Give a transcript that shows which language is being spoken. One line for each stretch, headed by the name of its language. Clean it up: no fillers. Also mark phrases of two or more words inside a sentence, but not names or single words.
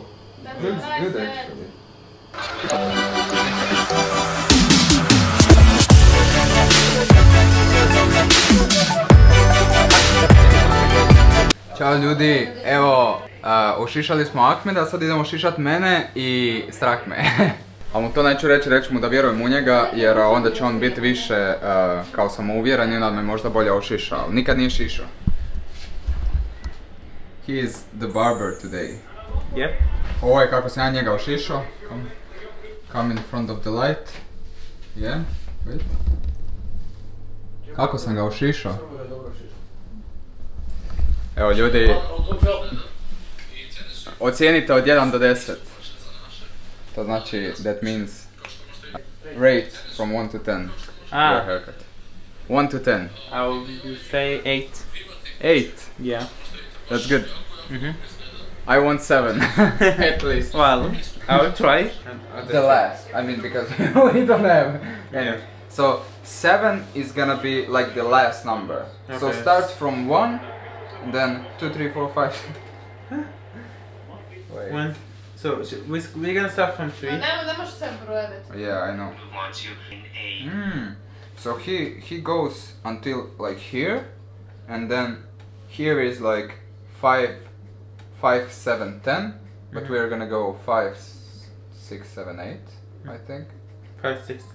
English: That's Looks what I good said. actually.
Bosnian: Ćao ljudi, evo, ošišali smo Ahmeda, sad idemo šišat mene i strah me. Ali mu to neću reći, reći mu da vjerujem u njega, jer onda će on biti više kao samouvjeren i onda me možda bolje ošiša, ali nikad nije šišao.
English: He is the barber today. Yep.
Bosnian: Ovo je kako sam ja njega ošišao.
English: Come in front of the light. Yeah, wait.
Bosnian: Kako sam ga ošišao? Evo ljudi, ocijenite od 1 do 10. To znači,
English: that means rate from 1 to 10. Your haircut. 1 to 10. I will say 8. 8. Yeah. That's good. Mm-hmm. I want 7. At least. Well, I will try. The last. I mean, because we don't have. Yeah. So 7 is gonna be like the last number. So Okay. start from 1, and then 2, 3, 4, 5. Wait. One. So we're gonna start from 3.
Bosnian: Ne možeš sve brojevati.
English: Yeah, I know. So he goes until like here, and then here is like 5, 7, 10. But we're gonna go 5, 6, 7, 8. I think 5, 6, 7.